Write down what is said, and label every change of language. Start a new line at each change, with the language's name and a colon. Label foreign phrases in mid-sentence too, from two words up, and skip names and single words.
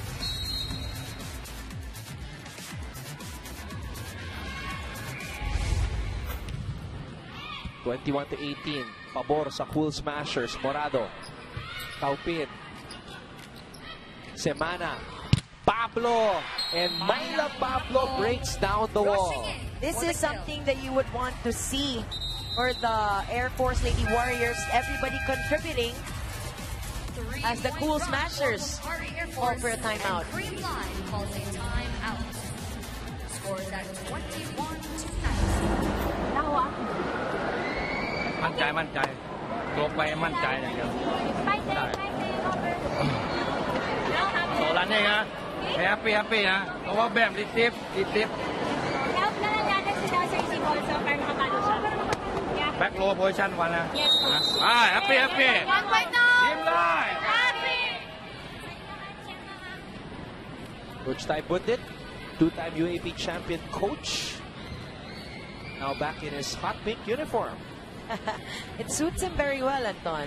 Filipino: (21-18). Pabor sa Cool Smashers. Morado. Kaupin. Semana. Pablo.
English: And Myla Pablo breaks down the wall. This is something that you would want to see for the Air Force Lady Warriors. Everybody contributing as the Cool Smashers call for a timeout. Creamline calls a timeout. Scores at 21-19.
Thai: มั่นใจลงไปมั่นใจอย่างเดียวได้โซลันเองนะแฮปปี้นะเพราะว่าแบบรีซิฟ
Filipino: Help na lang natin sila sa isip also para makapalo siya.
English: Yeah. back low position one นะ Yes, coach. แฮปปี้ One point now.
Thai: ยิ้มได้
English: Happy. Coach Tai Bundit, two-time UAP champion coach. Now back in his hot pink uniform. It suits him very well, Anton.